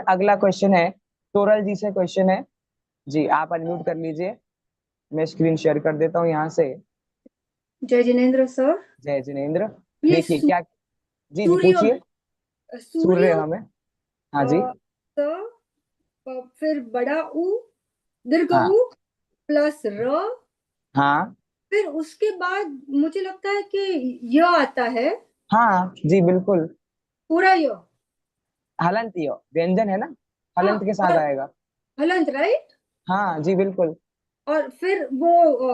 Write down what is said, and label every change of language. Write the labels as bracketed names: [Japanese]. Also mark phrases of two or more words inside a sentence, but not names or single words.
[Hindi] अगला क्वेश्चन है तोरल जी से क्वेश्चन है। जी आप अनम्यूट कर लीजिए, मैं स्क्रीन शेयर कर देता हूँ यहाँ से। जय जिनेन्द्र सर। जय जिनेन्द्र। ये देखिए क्या। जी जी सूर्य पूछिए। सूर्य सूर्य हमें। हाँ जी। फिर बड़ा ऊ दीर्घ हाँ ऊ प्लस र, हाँ फिर उसके बाद मुझे लगता है कि य आता है। हाँ जी बिल्कुल। पूरा य। हलंत यो व्यंजन है ना, हलंत के साथ और आएगा। हलंत राइट। हाँ जी बिल्कुल। और फिर वो